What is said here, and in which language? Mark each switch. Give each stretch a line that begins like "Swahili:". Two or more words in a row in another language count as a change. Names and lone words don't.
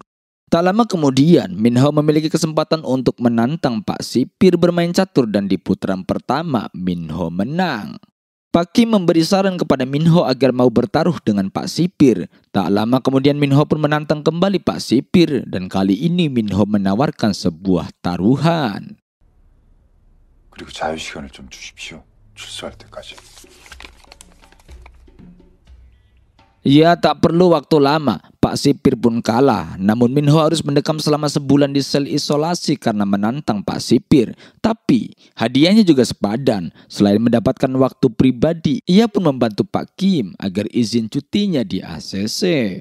Indonesian: Tak lama kemudian, Minho memiliki kesempatan untuk menantang Pak sipir bermain catur dan di putaran pertama, Minho menang. Pak Kim memberi saran kepada Minho agar mau bertaruh dengan Pak sipir. Tak lama kemudian Minho pun menantang kembali Pak sipir dan kali ini Minho menawarkan sebuah taruhan.
Korean: 그리고 자유시간을 좀 주십시오. 출소할 때까지.
Indonesian: Ya, tak perlu waktu lama, Pak sipir pun kalah. Namun Minho harus mendekam selama sebulan di sel isolasi karena menantang Pak sipir. Tapi hadiahnya juga sepadan. Selain mendapatkan waktu pribadi, ia pun membantu Pak Kim agar izin cutinya di ACC.